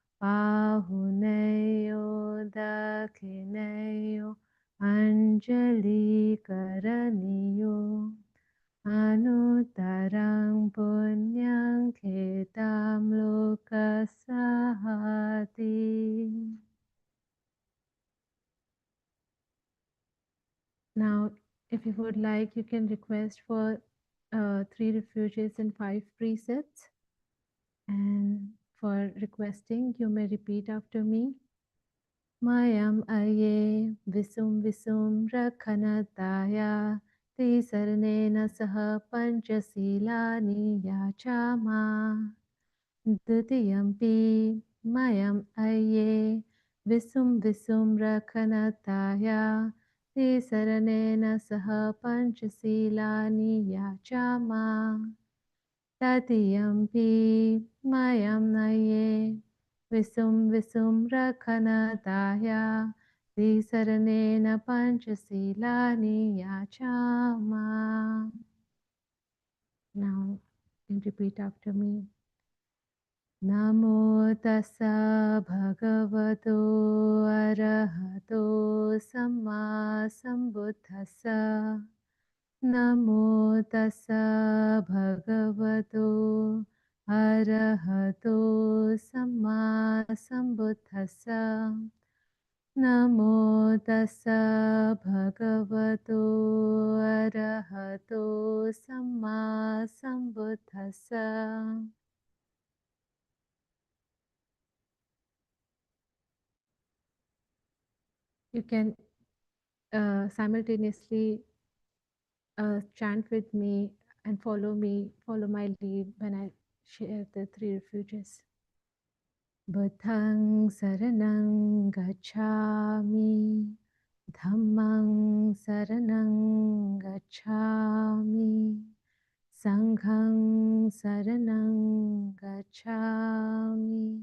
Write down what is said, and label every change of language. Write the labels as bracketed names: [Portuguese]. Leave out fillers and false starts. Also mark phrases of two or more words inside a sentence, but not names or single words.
[Pali] pahuneyo dakineyo anjali karaniyo Anuttarang punyang ketam lokasahati. [English] Now, if you would like, you can request for 3 refuges and 5 precepts. And for requesting, you may repeat after me. [Pali] Mayam aye visum visum rakhanataya Tisarnena saha panchasilani yachama Dutiyampi mayam aye visum visum rakhanataya Tisaranena saha panchasilani yachama Tatiyampi mayam aye visum visum rakhanataya Tisaranena panchasilani yachama. [English] Now, you can repeat after me. [Pali] Namo tassa bhagavato arahato samma sambuddhassa. Namo tassa bhagavato arahato samma sambuddhassa. Namo tassa bhagavato arahato samma sambuddhassa. [English] You can simultaneously chant with me and follow my lead when I share the 3 refuges. [Pali] Buddhang saranang gacchami, Dhammang saranang gacchami, Sanghang saranang gacchami.